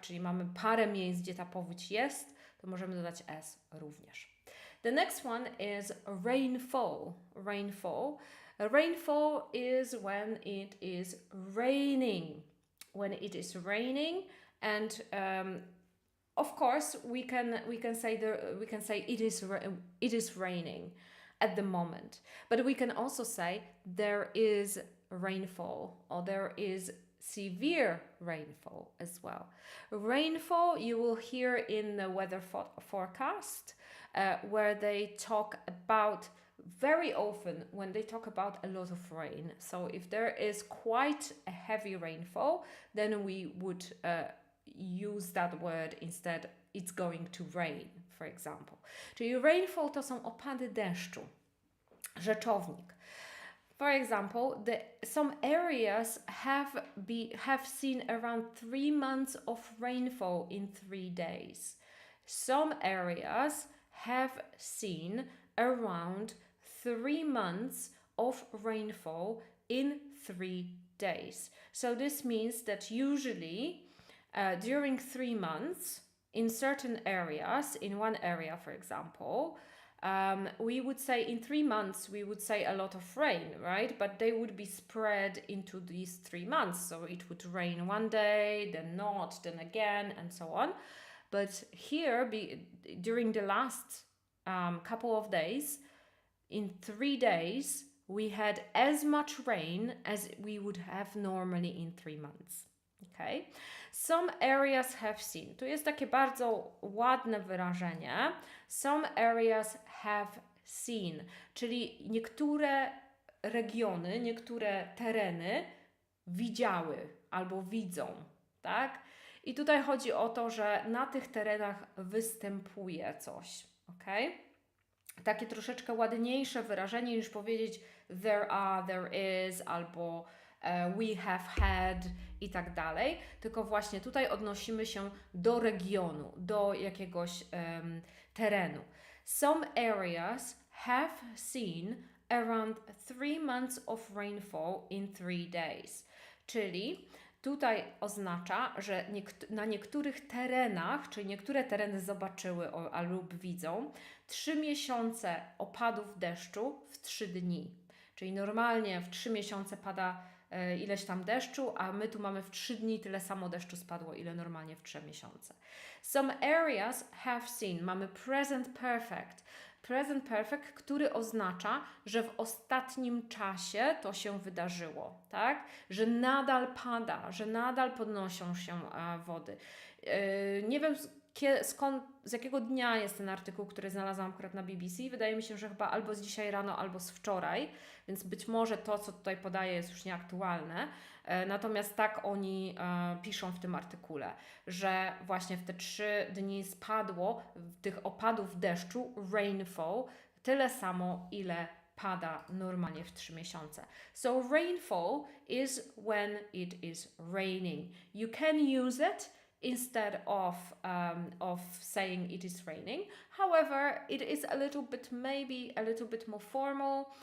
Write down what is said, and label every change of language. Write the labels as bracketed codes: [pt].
[pl] Czyli mamy parę miejsc, gdzie ta powódź jest, to możemy dodać s również. [en] The next one is rainfall. Rainfall is when it is raining. When it is raining, and of course we can say it is raining at the moment, but we can also say there is rainfall, or there is severe rainfall as well. Rainfall you will hear in the weather forecast, where they talk about very often when they talk about a lot of rain. So if there is quite a heavy rainfall, then we would use that word instead. It's going to rain, for example. [pl] Czyli rainfall to są opady deszczu, rzeczownik. [en] For example, some areas have seen around 3 months of rainfall in 3 days. Some areas have seen around 3 months of rainfall in 3 days. So this means that usually during 3 months in certain areas, in one area for example, we would say in 3 months we would say a lot of rain, right? But they would be spread into these 3 months. So it would rain one day, then not, then again, and so on. But here, during the last couple of days, in 3 days, we had as much rain as we would have normally in 3 months. Okay? Some areas have seen. [pl] Tu jest takie bardzo ładne wyrażenie. [en] Some areas have seen. [pl] Czyli niektóre regiony, niektóre tereny widziały albo widzą. Tak? I tutaj chodzi o to, że na tych terenach występuje coś. Okay? Takie troszeczkę ładniejsze wyrażenie niż powiedzieć [en] there are, there is, [pl] albo [en] we have had [pl] i tak dalej, tylko właśnie tutaj odnosimy się do regionu, do jakiegoś terenu. [en] Some areas have seen around 3 months of rainfall in 3 days. [pl] Czyli tutaj oznacza, że na niektórych terenach, czyli niektóre tereny zobaczyły lub widzą 3 miesiące opadów deszczu w 3 dni. Czyli normalnie w 3 miesiące pada ileś tam deszczu, a my tu mamy w 3 dni tyle samo deszczu spadło, ile normalnie w 3 miesiące. [en] Some areas have seen. [pl] Mamy [en] present perfect. [pl] Present perfect, który oznacza, że w ostatnim czasie to się wydarzyło, tak? Że nadal pada, że nadal podnoszą się wody. Nie wiem z jakiego dnia jest ten artykuł, który znalazłam akurat na BBC. Wydaje mi się, że chyba albo z dzisiaj rano, albo z wczoraj, więc być może to, co tutaj podaję, jest już nieaktualne. Natomiast tak oni piszą w tym artykule, że właśnie w te 3 dni spadło tych opadów deszczu, rainfall, tyle samo, ile pada normalnie w 3 miesiące. [en] So rainfall is when it is raining. You can use it instead of saying it is raining. However, it is maybe a little bit more formal.